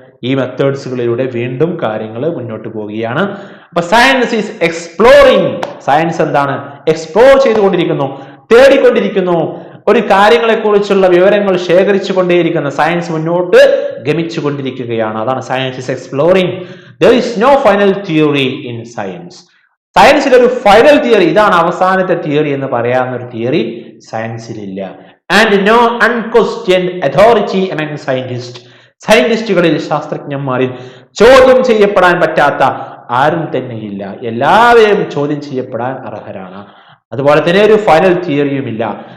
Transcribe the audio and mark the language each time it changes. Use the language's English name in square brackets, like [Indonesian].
[Malayalam] ഈ മെത്തേഡ്സുകളിലൂടെ വീണ്ടും കാര്യങ്ങൾ മുന്നോട്ട് പോവുകയാണ്. [English] അപ്പൊ science is exploring. [Malayalam] സയൻസ് എന്താണ്? എക്സ്പ്ലോർ ചെയ്തുകൊണ്ടിരിക്കുന്നു, തേടിക്കൊണ്ടിരിക്കുന്നു. ഒരു കാര്യങ്ങളെ കുറിച്ചുള്ള വിവരങ്ങൾ ശേഖരിച്ചു കൊണ്ടേയിരിക്കുന്ന സയൻസ് മുന്നോട്ട് ഗമിച്ചു കൊണ്ടിരിക്കുകയാണ്. [English] അതാണ് science is exploring. there is no final theory in science. [Malayalam] സയൻസിൽ ഒരു ഫൈനൽ തിയറി, ഇതാണ് അവസാനത്തെ തിയറി എന്ന് പറയാവുന്ന ഒരു theory സയൻസിലില്ല. [English] And no unquestioned authority among scientist. [Malayalam] സയന്റിസ്റ്റുകളിൽ, ശാസ്ത്രജ്ഞന്മാരിൽ ചോദ്യം ചെയ്യപ്പെടാൻ പറ്റാത്ത ആരും തന്നെയില്ല. എല്ലാവരും ചോദ്യം ചെയ്യപ്പെടാൻ അർഹരാണ്. അതുപോലെ തന്നെ ഒരു ഫൈനൽ തിയറിയുമില്ല.